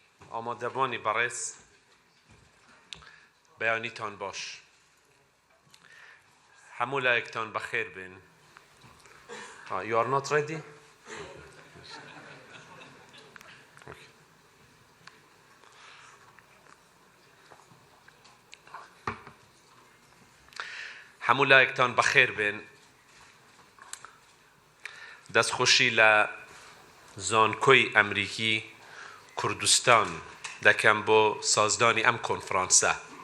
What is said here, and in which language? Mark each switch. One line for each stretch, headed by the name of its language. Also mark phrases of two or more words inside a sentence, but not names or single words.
Central Kurdish: آمادەبوانی بەڕێز بەیانیتان باش. هەموو لایەکتان بەخێر بێن.
English: You are not ready? Okay.
Central Kurdish: هەموو لایەکتان بەخێر بێن. دەستخۆشی لە زانکۆی ئەمریکی کوردستان دەکەم بۆ سازدانی ئەم کۆنفرانسە.